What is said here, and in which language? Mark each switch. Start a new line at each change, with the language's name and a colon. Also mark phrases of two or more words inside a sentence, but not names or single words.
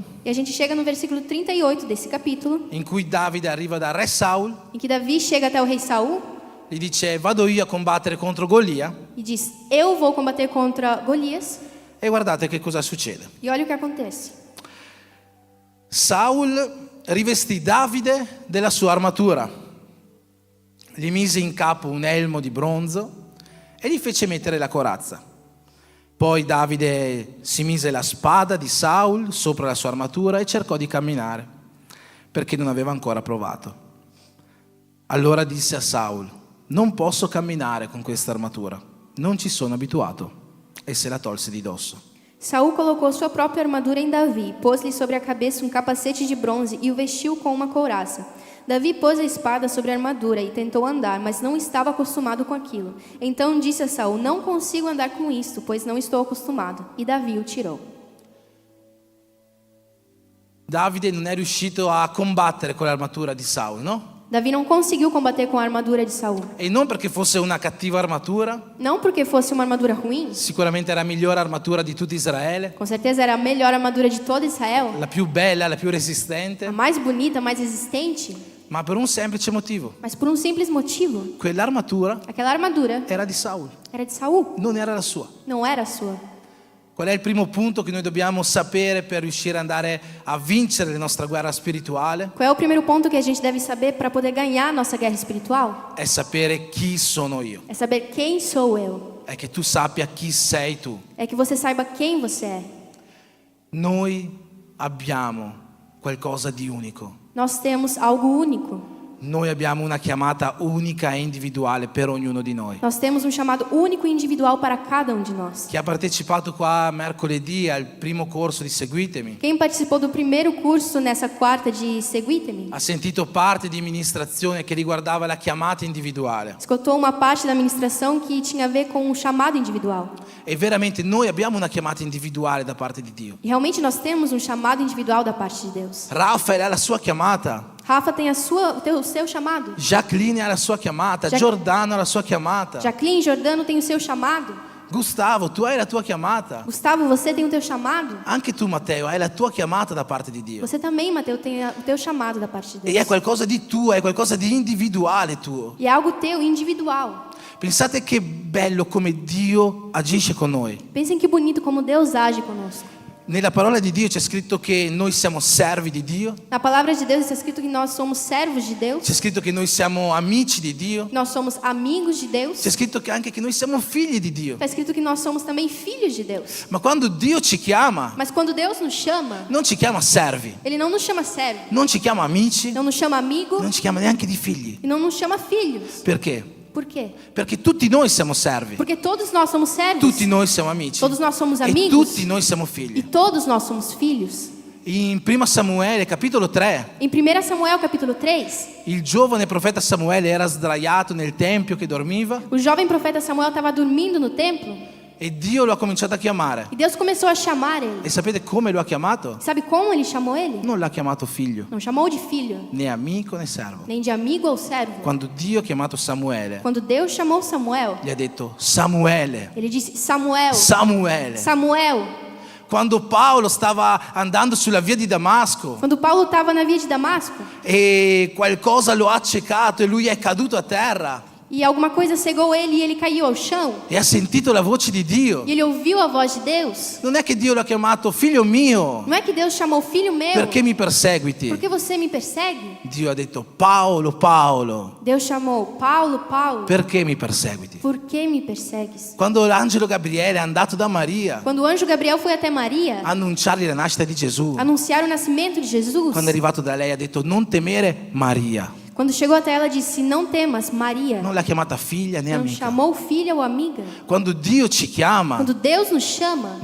Portuguese: E a gente chega no versículo 38 desse capítulo,
Italian: in cui Davide arriva da re Saul,
Portuguese: em que Davi chega até o rei Saul
Italian: gli dice: vado io a combattere contro Golia,
Portuguese: e diz: eu vou combater contra Golias.
Italian: e guardate che cosa succede.
Portuguese: E olha o que acontece.
Italian: Saul rivestì Davide della sua armatura, gli mise in capo un elmo di bronzo e gli fece mettere la corazza. Poi Davide si mise la spada di Saul sopra la sua armatura e cercò di camminare, perché non aveva ancora provato. Allora disse a Saul: non posso camminare con questa armatura, non ci sono abituato, e se la tolse di dosso.
Portuguese: Saul colocou sua própria armadura em Davi, pôs-lhe sobre a cabeça um capacete de bronze e o vestiu com uma couraça. Davi pôs a espada sobre a armadura e tentou andar, mas não estava acostumado com aquilo. Então disse a Saul: não consigo andar com isto, pois não estou acostumado. E Davi o tirou.
Italian: Davide non è riuscito a combattere con l'armatura di Saul, no?
Portuguese: Davi não conseguiu combater com a armadura de Saul.
Italian: E non perché fosse una cattiva armatura,
Portuguese: Não porque fosse uma armadura ruim,
Italian: sicuramente era la migliore armatura di tutto Israele,
Portuguese: com certeza era a melhor armadura de todo Israel,
Italian: la più bella, la più a resistente,
Portuguese: mais bonita, a mais resistente,
Italian: ma per un semplice motivo.
Portuguese: mas por um simples motivo.
Italian: Quell'armatura
Portuguese: Aquela armadura
Italian: era di Saul,
Portuguese: era de Saul,
Italian: non era la sua.
Portuguese: não era sua.
Italian: Qual è il primo punto che noi dobbiamo sapere per riuscire ad andare a vincere la nostra guerra spirituale?
Portuguese: Qual é o primeiro ponto que a gente deve saber para poder ganhar a nossa guerra espiritual?
Italian: È sapere chi sono io,
Portuguese: É saber quem sou eu.
Italian: è che tu sappia chi sei tu.
Portuguese: É que você saiba quem você é.
Italian: Noi abbiamo qualcosa di unico.
Portuguese: Nós temos algo único.
Italian: Noi abbiamo una chiamata unica e individuale per ognuno di noi.
Portuguese: Nós temos um chamado único e individual para cada um de nós.
Italian: Chi ha partecipato qua mercoledì al primo corso di Seguitemi
Portuguese: Quem participou do primeiro curso nessa quarta de Seguite-me,
Italian: ha sentito parte di ministrazione che riguardava la chiamata individuale.
Portuguese: escutou uma parte da ministração que tinha a ver com um chamado individual.
Italian: E veramente noi abbiamo una chiamata individuale da parte di Dio.
Portuguese: E realmente nós temos um chamado individual da parte de Deus.
Italian: Raffaele ha la sua chiamata,
Portuguese: Rafa tem o seu chamado.
Italian: Jacqueline ha la sua chiamata,
Portuguese: Jac-
Italian: Giordano ha la sua chiamata,
Portuguese: Jacqueline Jordano tem o seu chamado.
Italian: Gustavo, tu hai la tua chiamata.
Portuguese: Gustavo, você tem o teu chamado.
Italian: Anche tu, Matteo, hai la tua chiamata da parte di Dio.
Portuguese: Você também, Mateus, tem o teu chamado da parte de E Deus.
Italian: è qualcosa di tuo, è qualcosa di individuale tuo.
Portuguese: E é algo teu, individual.
Italian: Pensate che bello come Dio agisce con noi.
Portuguese: Pensem que bonito como Deus age conosco.
Italian: Nella parola di Dio c'è scritto che noi siamo servi di Dio,
Portuguese: Na palavra de Deus está escrito que nós somos servos de Deus.
Italian: c'è scritto che noi siamo amici di Dio,
Portuguese: Nós somos amigos de Deus.
Italian: c'è scritto che anche che noi siamo figli di Dio.
Portuguese: Está escrito que nós somos também filhos de Deus.
Italian: Ma quando Dio ci chiama,
Portuguese: Mas quando Deus nos chama,
Italian: non ci chiama servi,
Portuguese: Ele não nos chama servo,
Italian: non ci chiama amici,
Portuguese: não nos chama amigo
Italian: non ci chiama neanche di figli.
Portuguese: e não nos chama filhos.
Italian: Perché?
Portuguese: Por quê?
Italian: Perché tutti noi siamo servi,
Portuguese: Porque todos nós somos servos.
Italian: tutti noi siamo amici
Portuguese: Todos nós somos e amigos.
Italian: tutti noi siamo E figli.
Portuguese: todos nós somos filhos.
Italian: In 1 Samuele, capitolo 3,
Portuguese: Em 1 Samuel capítulo 3,
Italian: il giovane profeta Samuele era sdraiato nel tempio che dormiva
Portuguese: o jovem profeta Samuel estava dormindo no templo e Dio lo ha cominciato a chiamare. e Deus começou a chamar ele.
Italian: E sapete come lo ha chiamato?
Portuguese: Sabe como ele chamou ele?
Italian: Non l'ha chiamato figlio,
Portuguese: Não chamou de filho,
Italian: né amico né servo.
Portuguese: nem de amigo ou servo.
Italian: Quando Dio ha chiamato Samuele,
Portuguese: Quando Deus chamou Samuel,
Italian: gli ha detto Samuele,
Portuguese: ele disse: Samuel,
Italian: Samuele.
Portuguese: Samuel.
Italian: Quando Paolo stava andando sulla via di Damasco
Portuguese: Quando Paulo estava na via de Damasco
Italian: e qualcosa lo ha accecato e lui è caduto a terra
Portuguese: e alguma coisa cegou ele e ele caiu ao chão
Italian: e ha sentito la voce di Dio,
Portuguese: e ele ouviu a voz de Deus,
Italian: non è che Dio lo ha chiamato figlio mio,
Portuguese: não é que Deus chamou filho meu?
Italian: perché mi perseguiti?
Portuguese: Por que você me persegue?
Italian: Dio ha detto Paolo, Paolo,
Portuguese: Deus chamou Paulo, Paulo.
Italian: perché mi perseguiti?
Portuguese: Por que me persegues?
Italian: Quando l'angelo Gabriele è andato da Maria
Portuguese: Quando o anjo Gabriel foi até Maria
Italian: a annunciargli la nascita di Gesù,
Portuguese: anunciar o nascimento de Jesus,
Italian: quando è arrivato da lei ha detto non temere Maria,
Portuguese: quando chegou até ela disse: Não temas, Maria.
Italian: non l'ha chiamata figlia né
Portuguese: Não
Italian: amica.
Portuguese: chamou filha ou amiga.
Italian: Quando Dio ci chiama,
Portuguese: Quando Deus nos chama,